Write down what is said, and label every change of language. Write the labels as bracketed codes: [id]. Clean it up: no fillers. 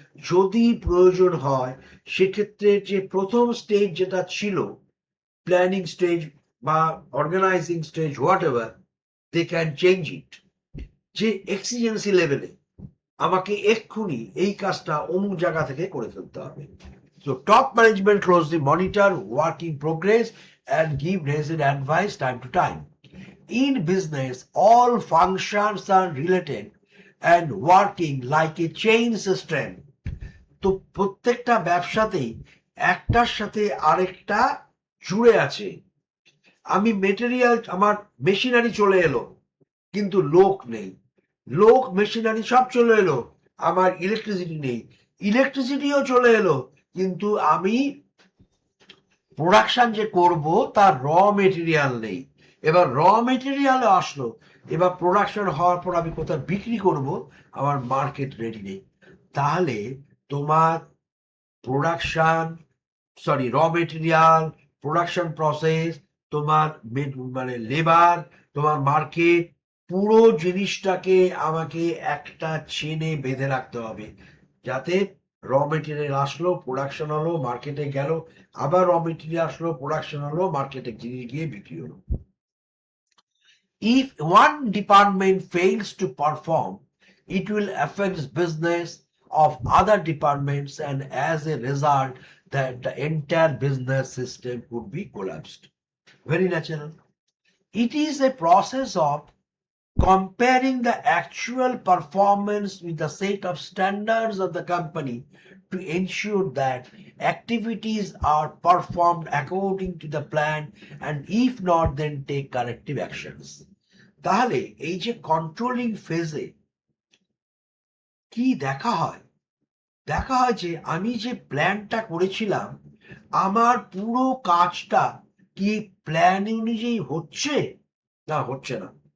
[bn] যদি প্রয়োজন হয় সেক্ষেত্রে যে প্রথম স্টেজ যেটা ছিল প্ল্যানিং স্টেজ বা organising stage, [en] whatever, they can change it, [bn] যে এক্সিজেন্সি লেভেলে আমাকে এক্ষুনি এই কাজটা অমুক জায়গা থেকে করে ফেলতে হবে। [en] So top management closely monitor work in progress and give necessary advice time to time. In business, all functions are related and working like a chain system. [bn] তো প্রত্যেকটা ব্যবসাতেই একটার সাথে আরেকটা জুড়ে আছে। আমি মেটেরিয়াল, আমার মেশিনারি চলে এলো কিন্তু লোক নেই, লোক মেশিনারি সব চলে এলো, আমার ইলেকট্রিসিটি নেই, ইলেকট্রিসিটিও চলে এলো কিন্তু আমি প্রোডাকশন যে করব তার র মেটেরিয়াল নেই। এবার র মেটেরিয়াল আসলো, এবার প্রোডাকশন হওয়ার পর আমি কোথায় বিক্রি করব, আমার মার্কেট রেডি নেই। তাহলে তোমার প্রোডাকশন, সরি, র মেটেরিয়াল, প্রোডাকশন প্রসেস, তোমার মানে লেবার, তোমার মার্কেট, পুরো জিনিসটাকে আমাকে একটা চেনে বেঁধে রাখতে হবে, যাতে র মেটেরিয়াল আসলো, প্রোডাকশন হলো, মার্কেটে গেল, আবার র মেটেরিয়াল আসলো, প্রোডাকশন হলো, মার্কেটে জিনিস গিয়ে বিক্রি হলো। [en] If one department fails to perform, it will affect business of other departments, and as a result, that the entire business system could be collapsed. Very natural. It is a process of comparing the actual performance with the set of standards of the company to ensure that activities are performed according to the plan, and if not, then take corrective actions. [bn] তাহলে এই যে controlling ফেজে কি দেখা হয়, দেখা হয় যে আমি যে প্ল্যানটা করেছিলাম আমার পুরো কাজটা কি প্ল্যান অনুযায়ী হচ্ছে না হচ্ছে না।